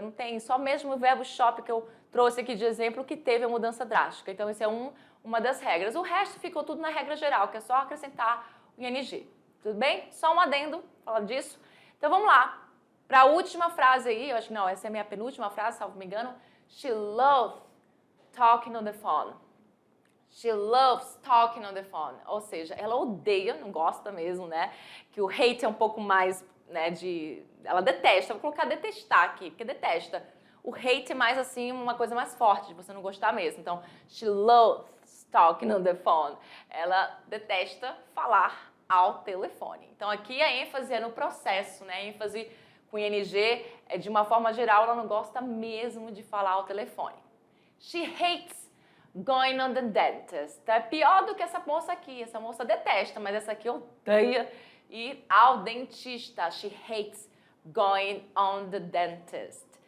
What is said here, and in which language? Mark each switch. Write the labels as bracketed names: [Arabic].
[Portuguese] Não tem, só mesmo o verbo shop que eu trouxe aqui de exemplo que teve a mudança drástica. Então, essa é uma das regras. O resto ficou tudo na regra geral, que é só acrescentar o ING. Tudo bem? Só um adendo, falar disso. Então, vamos lá. Para a última frase aí, eu acho que não, essa é a minha penúltima frase, salvo me engano. [English] She loves talking on the phone. She loves talking on the phone. [Portuguese] Ou seja, ela odeia, não gosta mesmo, né? Que o hate é um pouco mais, né, ela detesta, vou colocar detestar aqui, porque detesta. O hate é mais assim, uma coisa mais forte, de você não gostar mesmo. Então, [English] she loves talking on the phone. [Portuguese] Ela detesta falar ao telefone. Então, aqui a ênfase é no processo, né? A ênfase com ING, de uma forma geral, ela não gosta mesmo de falar ao telefone. [English] She hates going on the dentist. [Portuguese] É pior do que essa moça aqui. Essa moça detesta, mas essa aqui odeia ir ao dentista. [English] She hates going on the dentist.